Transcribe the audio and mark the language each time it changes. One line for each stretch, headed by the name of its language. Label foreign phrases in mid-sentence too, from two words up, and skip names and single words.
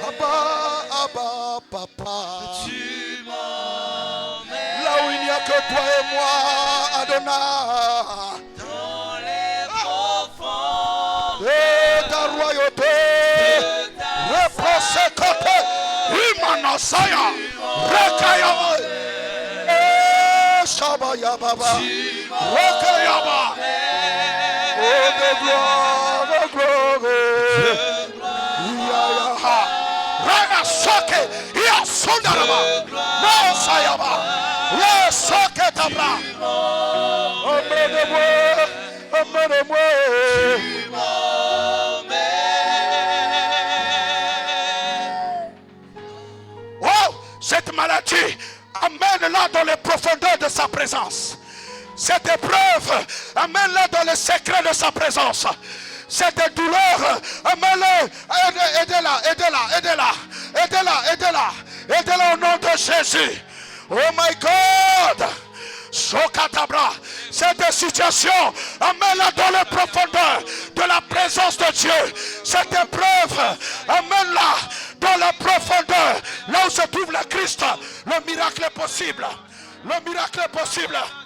French: Abba, Abba, papa. tu m'emmènes Là où il n'y a que toi et moi, Adonai. dans les profondes De ta royauté. de ta Reprocé côté. Imanosaya. Rekayaba. Shabaya Baba. Rekayaba. Oh, de gloire, de gloire. Yayaha. Rana soke. Yasundaraba. No sayaba. Yes, soke tabra. Amenez-moi. Amenez-moi. Oh, cette maladie, amène-la dans les profondeurs de sa présence. Cette épreuve, amène-la dans les secrets de sa présence. Cette douleur, amène-la, aidez-la au nom de Jésus.
English: Oh my God. Sokatabra.
French: Cette situation, amène-la dans les profondeurs de la présence de Dieu. Cette épreuve, amène-la dans la profondeur, là où se trouve le Christ. Le miracle est possible. Le miracle est possible.